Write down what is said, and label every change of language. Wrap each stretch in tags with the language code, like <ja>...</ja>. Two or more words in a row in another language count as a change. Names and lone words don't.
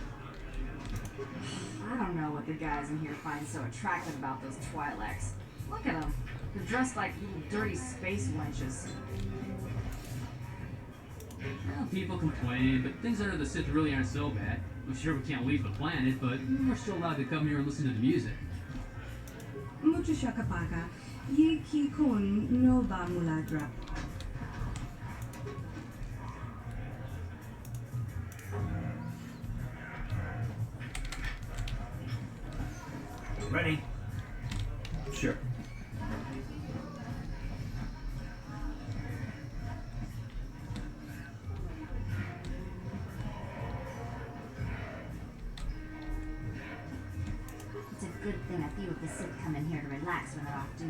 <en>I don't know what the guys in here find so attractive about those Twi'leks. Look at them. They're dressed like little dirty space wenches. Well, people complain, but things under the Sith really aren't so bad. I'm sure we can't leave the planet, but we're still allowed to come here and listen to the music. Mucho shakapaga. Ye ki kun no ba muladra. Ready? Sure. It's a good thing a few of the Sith come in here to relax when they're off duty.</en>